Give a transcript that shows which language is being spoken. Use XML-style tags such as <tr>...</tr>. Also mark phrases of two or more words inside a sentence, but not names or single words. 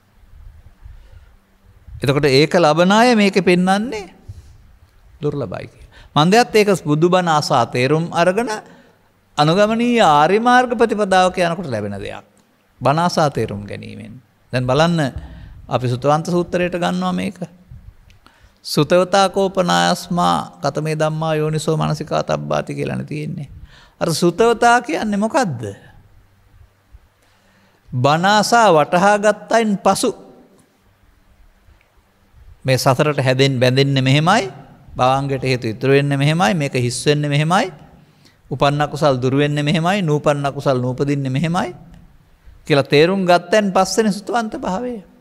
<si>එතකොට ඒක ලබන අය මේකේ පෙන්වන්නේ දුර්ලභයි කියලා. මන්දයත් ඒක බුදුබණ ආසා තේරුම් අරගෙන අනුගමනීය ආර්ය මාර්ග ප්‍රතිපදාවක යනකොට ලැබෙන දෙයක්. බණ ආසා තේරුම් ගැනීමෙන්. දැන් බලන්න අපි සුතවන්ත සූත්‍රයට ගන්නවා මේක.</si> <pi>සුතවතා කෝපනායස්මා කතමේ ධම්මා යෝනිසෝ මනසිකා තබ්බාති</pi> <si>කියලානේ තියෙන්නේ. අර සුතවතා කියන්නේ මොකද්ද? බණ ආසා වටහා ගත්තයින් පසු මේ සතරට බැඳෙන්නේ මෙහෙමයි, භවංගයට හේතු ඉතුරු වෙන්නේ මෙහෙමයි, මේක හිස් වෙන්නේ මෙහෙමයි, උපන්න කුසල් දුරු වෙන්නේ මෙහෙමයි, නූපන්න කුසල් නූපදින්නේ මෙහෙමයි කියලා තේරුම් ගත්තෙන් පස්සේනේ සුතවන්ත භාවය.</si>